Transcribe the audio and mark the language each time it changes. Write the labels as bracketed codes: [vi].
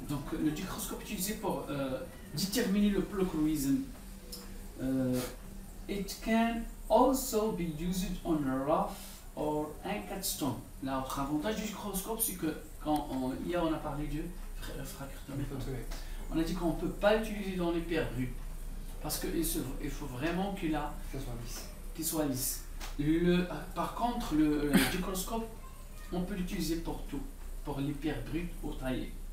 [fr] Donc le microscope utilisé pour déterminer le pleochroism. [en] It can also be used on a rough or anchored stone. [fr] L'autre avantage du microscope, c'est que hier on a parlé de fracture, on a dit qu'on ne peut pas l'utiliser dans les pierres brunes. Parce qu'il faut vraiment Que ça soit lisse. qu'il soit lisse. Par contre, le microscope, on peut l'utiliser pour tout, pour les pierres brutes ou taillées.